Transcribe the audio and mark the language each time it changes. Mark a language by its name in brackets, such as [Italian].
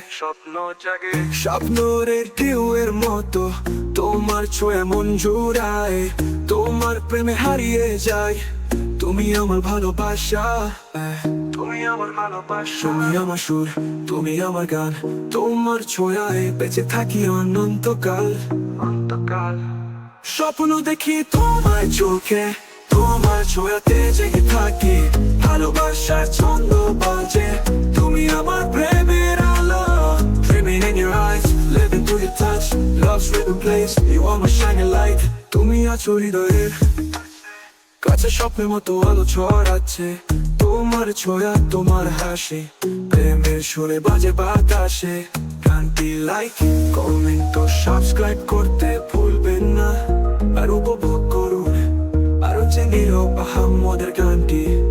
[Bangla] স্বপ্ন জাগে স্বপ্নের ঢেউয়ের মতো, তোমার ছোঁয়া মন জুড়ায়, তোমার প্রেমে হারিয়ে যায়, তুমি আমার ভালোবাসা, তুমি আমার ভালোবাসা, তুমি আমার সুর, তুমি আমার গান, তোমার ছোঁয়ায় বেঁচে থাকি অনন্তকাল। অনন্তকাল স্বপ্ন দেখি তোমার চোখে, তোমার ছোঁয়াতে জেগে থাকি, ভালোবাসার ছন্দ বাজে, তুমি আমার প্রেমের আলো। [English] Dreaming in your eyes, living through your touch, love's rhythm plays, you are my shining light. [Bangla] তুমি আছো হৃদয়ের কাছে, স্বপ্নের মতো আলো ছড়াচ্ছে, তোমার ছোঁয়া তোমার হাসি প্রেমের সুরে বাজে বাতাসে। গানটি লাইক কমেন্ট ও সাবস্ক্রাইব করতে ভুলবেন না, আর উপভোগ করুন আরো জেনে আহমদের গানটি।